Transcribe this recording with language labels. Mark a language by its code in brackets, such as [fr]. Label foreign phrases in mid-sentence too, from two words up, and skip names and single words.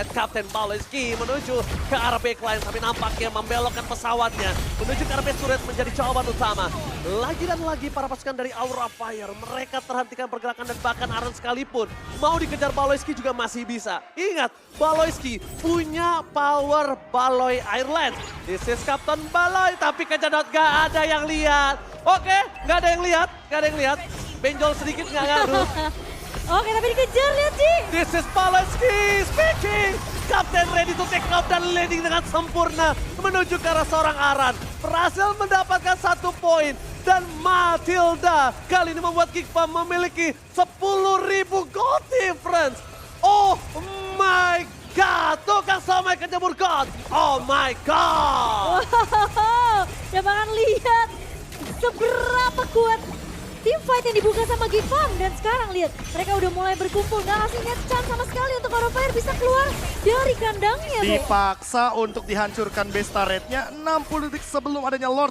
[id] Kapten Baloyski menuju ke arah backline, tapi nampaknya membelokkan pesawatnya menuju ke arah [en] base turret [id] menjadi jawaban utama. Lagi dan lagi para pasukan dari Aura Fire, mereka terhentikan pergerakan dan bahkan Aran sekalipun mau dikejar Baloyski juga masih bisa. Ingat, Baloyski punya power Baloy Airlines. [en] This is [id] Kapten Baloy, tapi kejedot gak ada yang lihat. Oke, nggak ada yang lihat, nggak ada yang lihat. Benjol sedikit nggak ngaruh. Oke, tapi dikejar, lihat Ci. [en] This is Baloyski speaking. [id] Kapten [en] ready to take off [id] dan landing dengan sempurna menuju ke arah seorang Aran. Berhasil mendapatkan 1 poin. Dan Matilda kali ini membuat Geek Fam memiliki 10.000 [en] gold difference. Oh my god, [id] tukang somai kejemur god. [en] Oh my god. [id] Wow, ya bahkan lihat seberapa kuat tim fight yang dibuka sama Geek Fam. Dan sekarang lihat, mereka udah mulai berkumpul. Gak kasihnya chance sama sekali untuk Aura Fire bisa keluar dari kandangnya. Dipaksa untuk dihancurkan [en] base turret- [id] nya 60 detik sebelum adanya Lord.